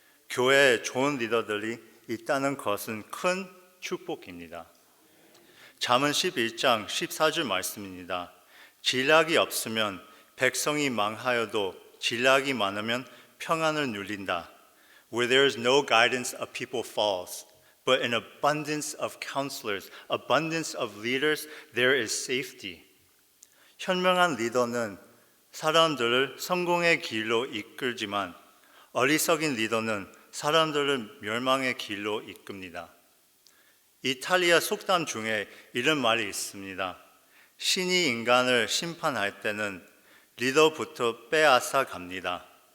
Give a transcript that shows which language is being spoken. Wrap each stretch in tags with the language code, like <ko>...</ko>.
<ko>교회에 좋은 리더들이 있다는 것은 큰 축복입니다. 잠언 11장 14절 말씀입니다. 진략이 없으면 백성이 망하여도 진략이 많으면 평안을 누린다.</ko> <en>Where there is no guidance, a people falls. But in abundance of counselors, abundance of leaders, there is safety.</en> <ko>현명한 리더는 사람들을 성공의 길로 이끌지만 어리석인 리더는 사람들을 멸망의 길로 이끕니다. 이탈리아 속담 중에 이런 말이 있습니다. 신이 인간을 심판할 때는 리더부터 빼앗아 갑니다.</ko>